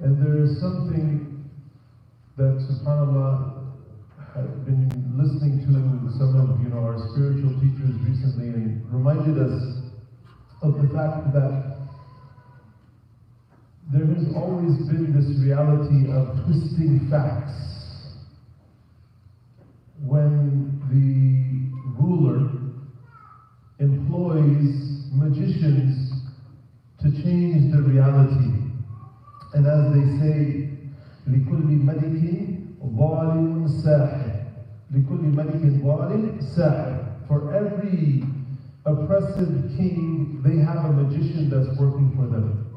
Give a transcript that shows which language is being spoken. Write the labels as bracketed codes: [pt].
[en] And there is something that, subhanAllah, I've been listening to some of our spiritual teachers recently, and reminded us of the fact that there has always been this reality of twisting facts. When the ruler employs magicians to change the reality. And as they say, [ar] لِكُلِّ مَلِكٍ ظَالِمٌ سَاحِرٌ لِكُلِّ مَلِكٍ ظَالِمٌ سَاحِرٌ. [en] For every oppressive king, they have a magician that's working for them.